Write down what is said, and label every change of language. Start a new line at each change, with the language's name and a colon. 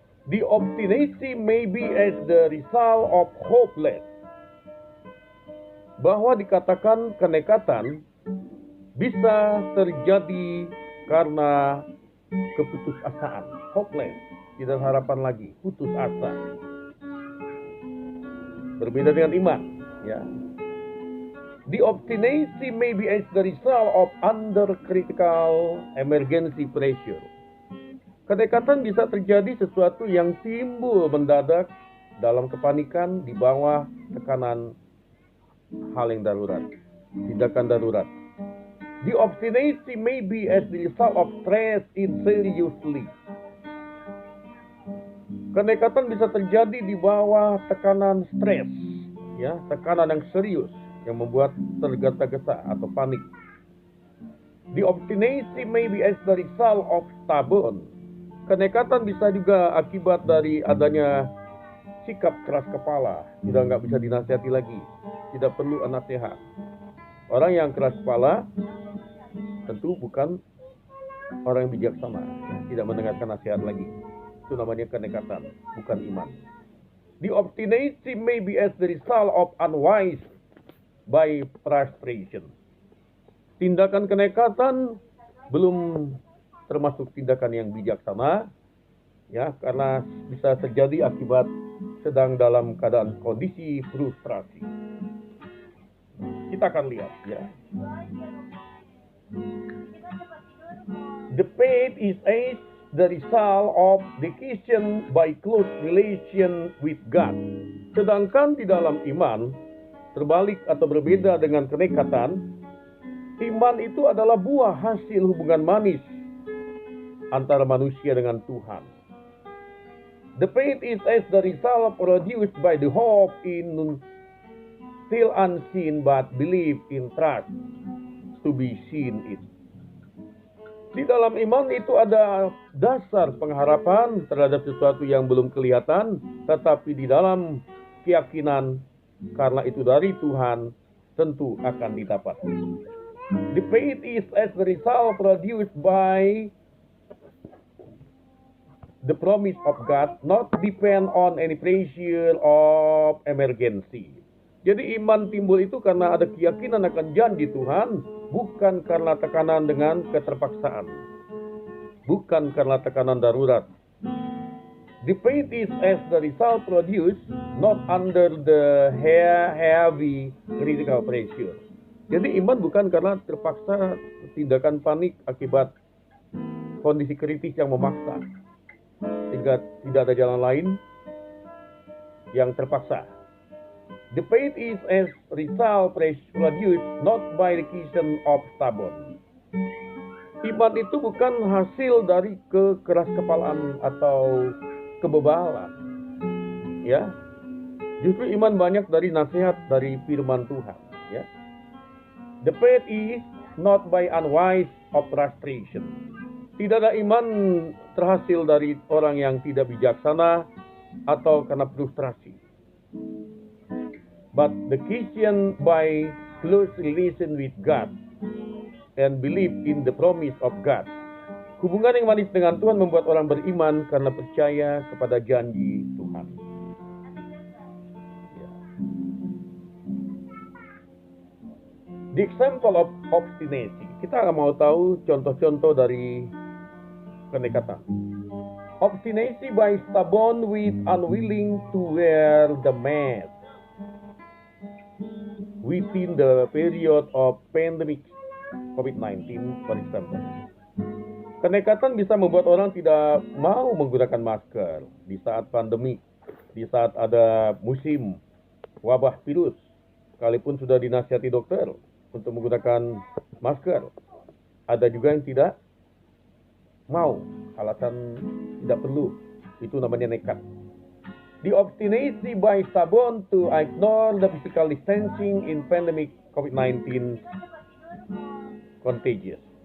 English: The obstinacy may be as the result of hopeless.
Indonesian: Bahwa dikatakan kenekatan bisa terjadi karena keputusasaan, hopeless, tidak ada harapan lagi, putus asa. Berbeda dengan iman, ya.
English: The obstinacy may be as the result of under critical emergency pressure.
Indonesian: Kenekatan bisa terjadi sesuatu yang timbul mendadak dalam kepanikan di bawah tekanan hal yang darurat, tindakan darurat.
English: The obstinacy may be as the result of stress in seriously.
Indonesian: Kenekatan bisa terjadi di bawah tekanan stres, ya, tekanan yang serius yang membuat tergesa-gesa atau panik.
English: The obstinacy may be as the result of stubborn.
Indonesian: Kenekatan bisa juga akibat dari adanya sikap keras kepala, sudah nggak bisa dinasihati lagi, tidak perlu nasihat. Orang yang keras kepala tentu bukan orang yang bijaksana, tidak mendengarkan nasihat lagi. Itu namanya kenekatan, bukan iman.
English: The obstinacy may be as the result of unwise by frustration.
Indonesian: Tindakan kenekatan belum termasuk tindakan yang bijaksana, ya, karena bisa terjadi akibat sedang dalam keadaan kondisi frustrasi. Kita akan lihat, ya.
English: The faith is as the result of decision by close relation with God.
Indonesian: Sedangkan di dalam iman, terbalik atau berbeda dengan kenekatan, iman itu adalah buah hasil hubungan manis antara manusia dengan Tuhan.
English: The faith is as the result produced by the hope in still unseen but belief in trust to be seen it.
Indonesian: Di dalam iman itu ada dasar pengharapan terhadap sesuatu yang belum kelihatan, tetapi di dalam keyakinan karena itu dari Tuhan tentu akan didapat.
English: The faith is as the result produced by the promise of God, not depend on any pressure of emergency.
Indonesian: Jadi iman timbul itu karena ada keyakinan akan janji Tuhan, bukan karena tekanan dengan keterpaksaan, bukan karena tekanan darurat.
English: The faith is as the result produced, not under the heavy critical pressure.
Indonesian: Jadi iman bukan karena terpaksa tindakan panik akibat kondisi kritis yang memaksa, sehingga tidak ada jalan lain yang terpaksa.
English: The faith is as result produced not by decision of stubborn.
Indonesian: Iman itu bukan hasil dari kekeraskepalaan atau kebebalan. Ya. Justru iman banyak dari nasihat dari firman Tuhan, ya.
English: The faith is not by unwise of frustration.
Indonesian: Tidak ada iman terhasil dari orang yang tidak bijaksana atau karena frustrasi.
English: But the Christian by close relation with God and believe in the promise of God.
Indonesian: Hubungan yang manis dengan Tuhan membuat orang beriman karena percaya kepada janji Tuhan.
English: The example of obstinacy.
Indonesian: Kita mau tahu contoh-contoh dari kenekatan.
English: Obstinacy by stubborn with unwilling to wear the mask within the period of pandemic COVID-19, for example.
Indonesian: Kenekatan bisa membuat orang tidak mau menggunakan masker di saat pandemi, di saat ada musim wabah virus, sekalipun sudah dinasihati dokter untuk menggunakan masker. Ada juga yang tidak mau, alasan tidak perlu. Itu namanya nekat.
English: The obstinacy by stubborn to ignore the physical distancing in pandemic COVID-19 contagious.